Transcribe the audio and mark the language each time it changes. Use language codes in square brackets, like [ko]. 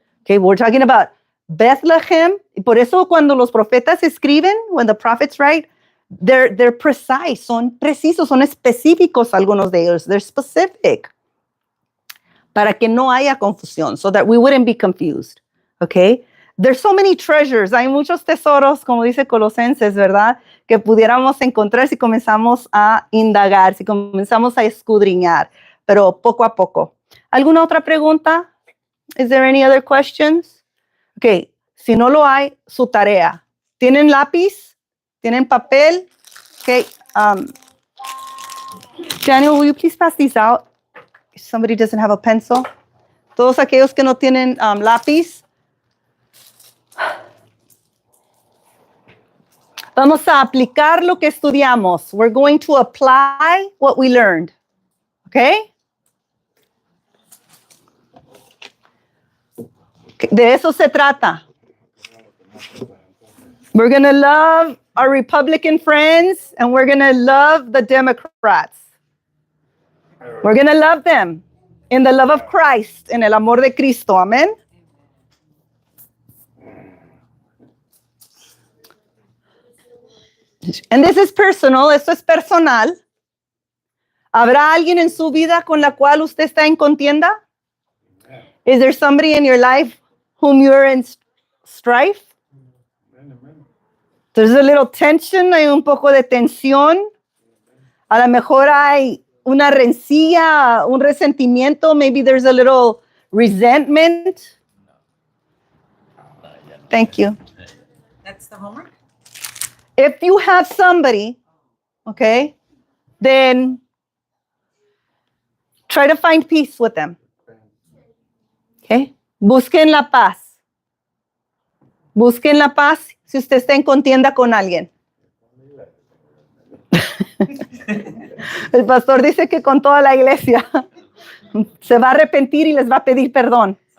[en] Okay, we're talking about Bethlehem. [es] Y por eso cuando los profetas escriben, [en] when the prophets write, they're precise, [es] son precisos, son específicos algunos de ellos. [en] They're specific. [es] Para que no haya confusión, [en] so that we wouldn't be confused. Okay? There's so many treasures. [es] Hay muchos tesoros, como dice Colosenses, ¿verdad? Que pudiéramos encontrar si comenzamos a indagar, si comenzamos a escudriñar, pero poco a poco. ¿Alguna otra pregunta? [en] Is there any other questions? [es] Okay. Si no lo hay, su tarea. ¿Tienen lápiz? ¿Tienen papel? Okay. [en] Daniel, will you please pass these out? If somebody doesn't have a pencil. [es] Todos aquellos que no tienen lápiz. Vamos a aplicar lo que estudiamos. [en] We're going to apply what we learned. Okay? [es] De eso se trata. [en] We're going to love our Republican friends and we're going to love the Democrats. We're going to love them in the love of Christ, [es] en el amor de Cristo. [en] Amén. And this is personal, [es] esto es personal. ¿Habrá alguien en su vida con la cual usted está en contienda? [en] Is there somebody in your life whom you're in strife? There's a little tension, [es] hay un poco de tensión. A lo mejor hay una rencilla, un resentimiento. [en] Maybe there's a little resentment. Thank you. That's the homework. If you have somebody, okay, then try to find peace with them. [es] Okay? Busquen la paz. Busquen la paz si usted está en contienda con alguien. El pastor dice que con toda la iglesia se va a arrepentir y les va a pedir perdón.